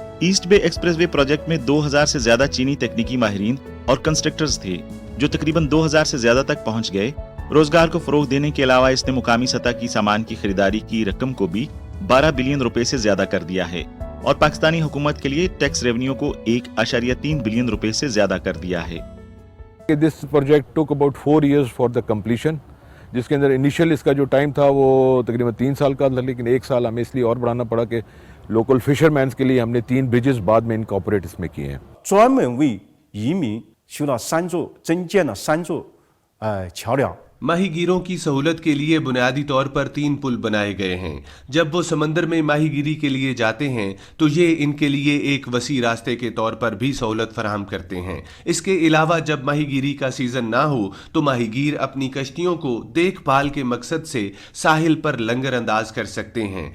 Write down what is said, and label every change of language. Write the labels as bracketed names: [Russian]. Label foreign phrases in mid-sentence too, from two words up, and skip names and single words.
[Urdu] ایسٹ بے ایکسپریس وے پروجیکٹ میں 2000 سے زیادہ چینی تکنیکی ماہرین اور کنسٹرکٹرز تھے جو تقریباً 2000 سے زیادہ تک پہنچ گئے۔ روزگار کو فروغ دینے کے علاوہ اس نے مقامی سطح کی سامان کی خریداری کی رقم کو بھی 12 بلین روپے سے زیادہ کر دیا ہے اور پاکستانی حکومت کے لیے [English] tax revenue [Urdu] کو 1.3 بلین روپے سے زیادہ کر دیا ہے۔ [English] This project took about 4 years for the completion، [Urdu] جس کے اندر انیشیل اس کا جو ٹائم تھا وہ تقریباً 3 سال کا تھا، لیکن 1 سال ہمیں اس لیے اور بڑھانا پڑا کہ [English] local fisher mens [Urdu] کے لیے ہم نے 3 بریجز بعد میں انکارپوریٹ اس میں کیے ہیں۔ [Chinese] 专门为移民修了增建了3座桥梁。 [Urdu] ماہی گیروں کی سہولت کے لیے بنیادی طور پر 3 پل بنائے گئے ہیں۔ جب وہ سمندر میں ماہی گیری کے لیے جاتے ہیں تو یہ ان کے لیے ایک وسیع راستے کے طور پر بھی سہولت فراہم کرتے ہیں۔ اس کے علاوہ جب ماہی گیری کا سیزن نہ ہو تو ماہی گیر اپنی کشتیوں کو دیکھ بھال کے مقصد سے ساحل پر لنگر انداز کر سکتے ہیں۔